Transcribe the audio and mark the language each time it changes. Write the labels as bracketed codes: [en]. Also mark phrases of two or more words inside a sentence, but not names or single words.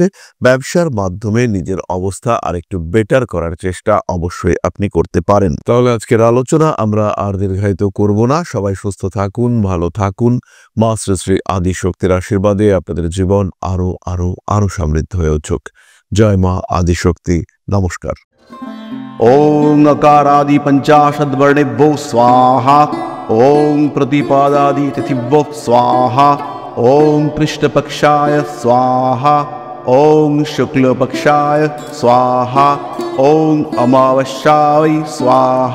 [bn] ব্যবসার মাধ্যমে নিজের অবস্থা আরেকটু বেটার করার চেষ্টা অবশ্যই আপনি করতে পারেন। তাহলে আজকের আলোচনা আমরা আর দীর্ঘায়িত করব না। সবাই সুস্থ থাকুন, ভালো থাকুন। মা শ্রী শ্রী আদি শক্তির আশীর্বাদে আপনাদের জীবন আরো আরো আরো সমৃদ্ধ হয়ে উঠুক। জয় মা আদিশক্তি। নমস্কার। [sa] ओम नकारादि पंचाशद्वर्णेभ्यो स्वाहा। ओम प्रतिपादादि तिथिभ्यो स्वाहा। ओम कृष्णपक्षाय स्वाहा। ओम शुक्लपक्षाय स्वाहा। ओम अमावस्याय स्वाहा।